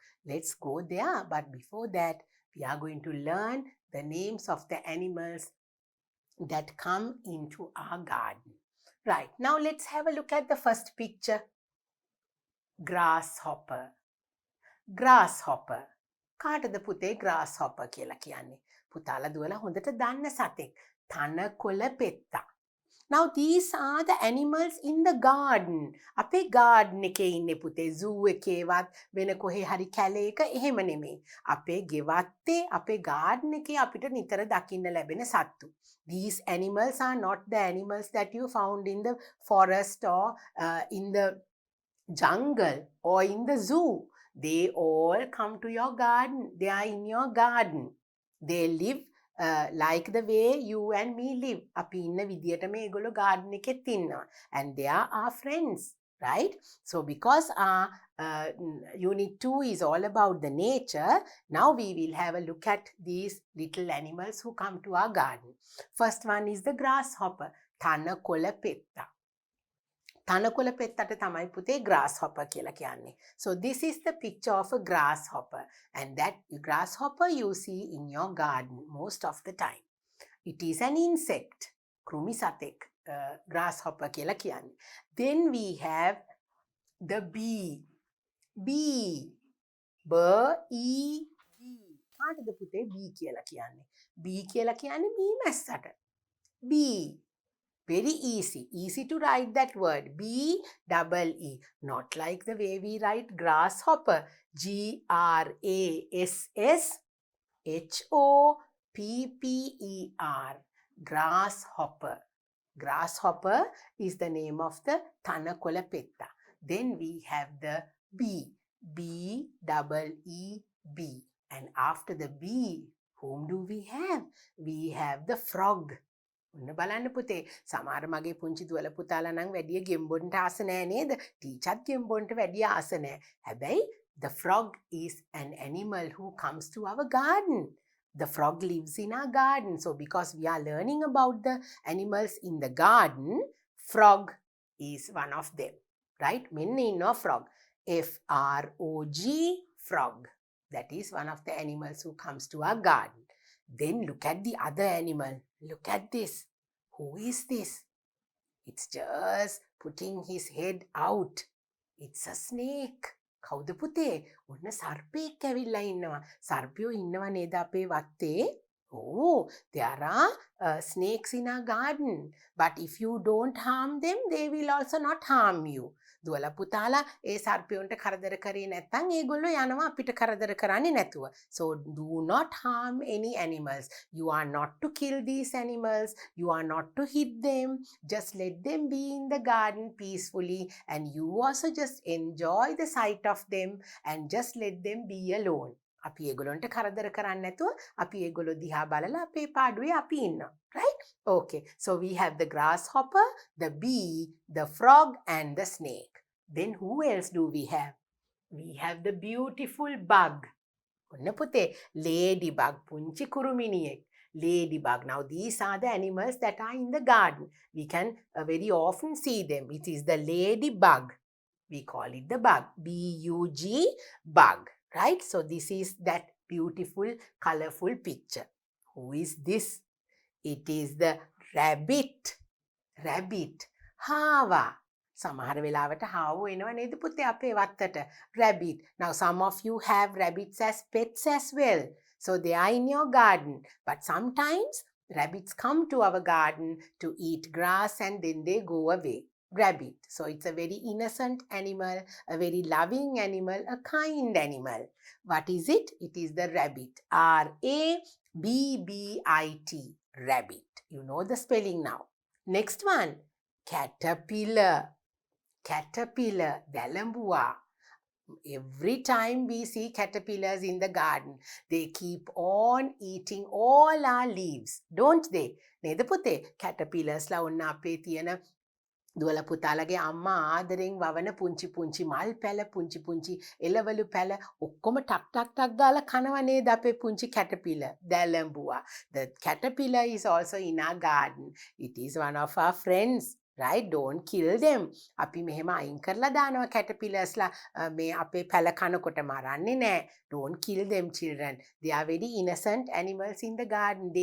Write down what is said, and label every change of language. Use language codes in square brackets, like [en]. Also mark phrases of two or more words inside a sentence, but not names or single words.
[en] Let's go there. But before that, we are going to learn the names of the animals that come into our garden. Right, now let's have a look at the first picture. Grasshopper. Grasshopper. [si] කාටද පුතේ grasshopper කියලා කියන්නේ? පුතාලා දුවලා හොඳට දන්න සතෙක්. තනකොළ පෙත්තා. [en] Now these are the animals in the garden. [si] අපේ garden එකේ ඉන්නේ පුතේ zoo එකේවත් වෙන කොහේ හරි කැලේක එහෙම නෙමෙයි. අපේ ගෙවත්තේ අපේ garden එකේ අපිට නිතර දකින්න ලැබෙන සත්තු. [en] These animals are not the animals that you found in the forest or in the jungle or in the zoo. They all come to your garden. They are in your garden. They live like the way you and me live. [si] අපි ඉන්න විදියට මේගොල්ලෝ garden එකෙත් ඉන්නවා. [en] And they are our friends, right? So because our unit 2 is all about the nature, now we will have a look at these little animals who come to our garden. First one is the grasshopper. [si] තනකොළ පෙත්තා. තනකොළ පෙත්තට තමයි පුතේ grasshopper කියලා කියන්නේ. [en] So this is the picture of a grasshopper, and that grasshopper you see in your garden most of the time. It is an insect. [si] කෘමි සතෙක් grasshopper කියලා කියන්නේ. [en] Then we have the bee. Bee. B-E-E. [si] කාටද පුතේ bee කියලා කියන්නේ? bee කියලා කියන්නේ බී මැස්සට. [en] bee. Very easy to write that word. B-E-E. Not like the way we write grasshopper. G-R-A-S-S-H-O-P-P-E-R. Grasshopper. Grasshopper is the name of the [si] තනකොළ පෙත්තා. [en] Then we have the bee. B-E-E-B. And after the bee, whom do we have? We have the frog. [si] ඔන්න බලන්න පුතේ සමහර මගේ පුංචි දුවල පුතාලා නම් වැඩිය ගෙම්බොන්ට ආස නැහැ නේද? ටීචර්ත් ගෙම්බොන්ට වැඩිය ආස නැහැ. [en] හැබැයි the frog is an animal who comes to our garden. The frog lives in our garden. So because we are learning about the animals in the garden, frog is one of them. Right? [si] මෙන්න ඉන්නවා [en] frog. F-R-O-G, frog. That is one of the animals who comes to our garden. Then look at the other animal. Look at this. Who is this? It's just putting his head out. It's a snake. [si] කවුද පුතේ? ඔන්න සර්පෙක් ඇවිල්ලා ඉන්නවා. සර්පයෝ ඉන්නවා නේද අපේ වත්තේ? [en] Oh, there are snakes in our garden. But if you don't harm them, they will also not harm you. [si] දුවල පුතාලා ඒ සර්පයන්ට කරදර කරේ නැත්නම් ඒගොල්ලෝ යනවා අපිට කරදර කරන්නේ නැතුව. [en] So do not harm any animals. You are not to kill these animals. You are not to hit them. Just let them be in the garden peacefully, and you also just enjoy the sight of them and just let them be alone. [si] අපි ඒගොල්ලන්ට කරදර කරන්නේ නැතුව අපි ඒගොල්ලෝ දිහා බලලා අපේ පාඩුවේ අපි ඉන්නවා. [en] Right? Okay. So we have the grasshopper, the bee, the frog, and the snake. Then who else do we have? We have the beautiful bug. [si] ඔන්න පුතේ ladybug. පුංචි කුරුමිනියෙක්. [en] Ladybug. Now these are the animals that are in the garden. We can very often see them. It is the ladybug. We call it the bug. B-U-G, bug. Right? So this is that beautiful, colorful picture. Who is this? It is the rabbit. Rabbit. Hava. [si] සමහර වෙලාවට හාවෝ එනවා නේද පුතේ අපේ වත්තට. [en] Rabbit. Now some of you have rabbits as pets as well. So they are in your garden. But sometimes rabbits come to our garden to eat grass and then they go away. Rabbit. So it's a very innocent animal, a very loving animal, a kind animal. What is it? It is the rabbit. R-A-B-B-I-T. Rabbit. You know the spelling now. Next one. Caterpillar. Caterpillar. Dalambua. Every time we see caterpillars in the garden, they keep on eating all our leaves, don't they? [si] නේද පුතේ? caterpillarsලා ඔන්න අපේ තියෙන දුවල පුතාලගේ අම්මා ආදරෙන් වවන පුංචි පුංචි මල් පැල පුංචි පුංචි එළවලු පැල ඔක්කොම ටක් ටක් ටක් ගාලා කනවා නේද අපේ පුංචි caterpillar දැලඹුවා. [en] The caterpillar is also in our garden. It is one of our friends. Right? Don't kill them. [si] අපි මෙහෙම අයින් කරලා දානවා caterpillars ලා මේ අපේ පැල කනකොට මරන්නේ නැහැ. [en] Don't kill them, children. They are very innocent animals in the garden.